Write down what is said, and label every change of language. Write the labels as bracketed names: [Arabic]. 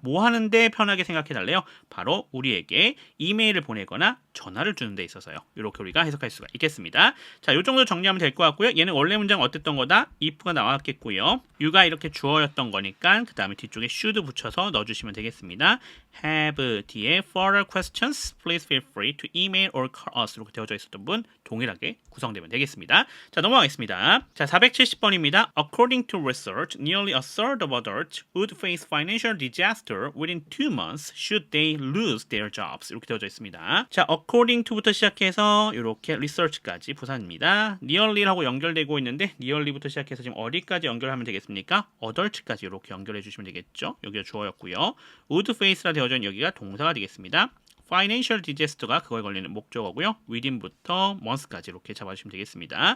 [Korean] 뭐 하는데 편하게 생각해 달래요? 바로 우리에게 이메일을 보내거나 전화를 주는 데 있어서요. 이렇게 우리가 해석할 수가 있겠습니다. 자, 요 정도 정리하면 될 것 같고요. 얘는 원래 문장 어땠던 거다? if가 나왔겠고요. you가 이렇게 주어였던 거니까 그 다음에 뒤쪽 앞쪽에 should 붙여서 넣어주시면 되겠습니다. [English] have 뒤에 further questions, please feel free to email or call us 이렇게 되어져 있었던 분 동일하게 구성되면 되겠습니다. [Korean] 자, 넘어가겠습니다. 자, 470번입니다. [English] According to research, nearly a third of adults would face financial disaster within 2 months should they lose their jobs 이렇게 되어져 있습니다. [Korean] 자, according to부터 시작해서 이렇게 research까지 부사입니다. nearly하고 연결되고 있는데 nearly부터 시작해서 지금 어디까지 연결하면 되겠습니까? adult까지 이렇게 연결해 주시면 되겠죠. 여기가 주어였고요. would face 라 되어져 있는 여기가 동사가 되겠습니다. financial disaster 가 그거에 걸리는 목적어고요. within부터 months까지 이렇게 잡아주시면 되겠습니다.